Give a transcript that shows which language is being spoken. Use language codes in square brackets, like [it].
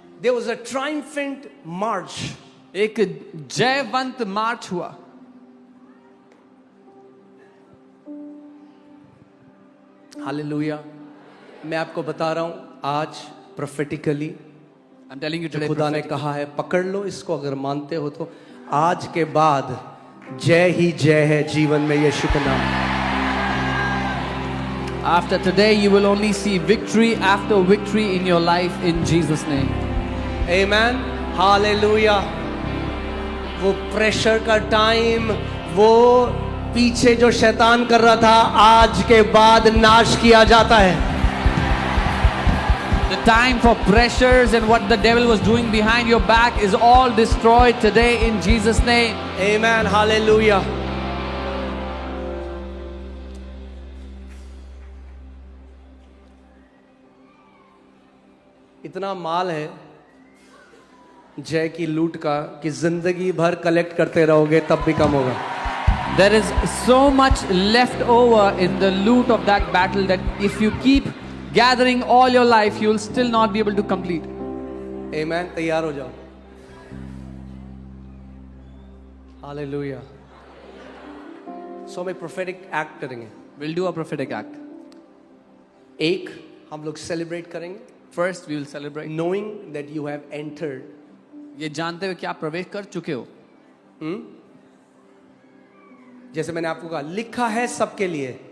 [en] There was a triumphant march. [hi] एक जयवंत मार्च हुआ. Hallelujah. मैं आपको बता रहा हूं आज prophetically, [en] I'm telling you today, [hi] खुदा ने कहा है, पकड़ लो इसको. अगर मानते हो तो आज के बाद जय ही जय है जीवन में यीशु के नाम. [en] after today you will only see victory after victory in your life in Jesus name. Amen. Hallelujah. [hi] वो प्रेशर का टाइम, वो पीछे जो शैतान कर रहा था, आज के बाद नाश किया जाता है. [en] The time for pressures and what the devil was doing behind your back is all destroyed today in Jesus name. Amen. Hallelujah. [hi] इतना माल है जय की लूट का कि जिंदगी भर कलेक्ट करते रहोगे तब भी कम होगा. [en] There is so much left over in the loot of that battle that if you keep gathering all your life, you will still not be able to complete. [hi] Amen. तैयार हो जाओ. हालेलुया. सो हम एक prophetic act करेंगे. [en] We'll do a prophetic act. [hi] एक, हम लोग celebrate करेंगे, [en] First, we will celebrate. knowing that you have entered. [hi] ये जानते हुए कि आप प्रवेश कर चुके हो. जैसे मैंने आपको कहा, लिखा है सबके लिए,